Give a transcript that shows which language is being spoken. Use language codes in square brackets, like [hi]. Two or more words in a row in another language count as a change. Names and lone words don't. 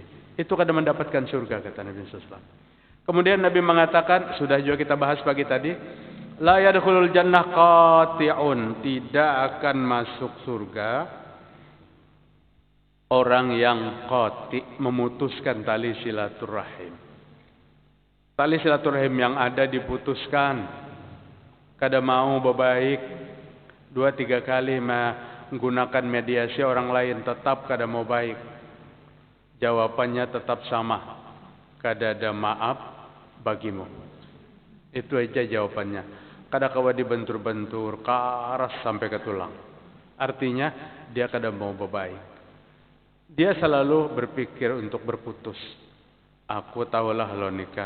[id] Itu kadang mendapatkan surga kata Nabi SAW. Kemudian Nabi mengatakan, sudah juga kita bahas pagi tadi, [ar] لا يدخل الجنة قاطع, [id] tidak akan masuk surga orang yang qati, memutuskan tali silaturahim. Tali silaturahim yang ada diputuskan. [bjn] Kada mau berbaik 2-3 kali menggunakan mediasi orang lain, tetap kada mau baik. [id] Jawabannya tetap sama. Kada ada maaf bagimu. Itu aja jawabannya. [bjn] Kada kawa dibentur-bentur, karas sampai ke tulang. [id] Artinya dia kada mau berbaik. Dia selalu berpikir untuk berputus. [bjn] Aku tahulah lo nikam.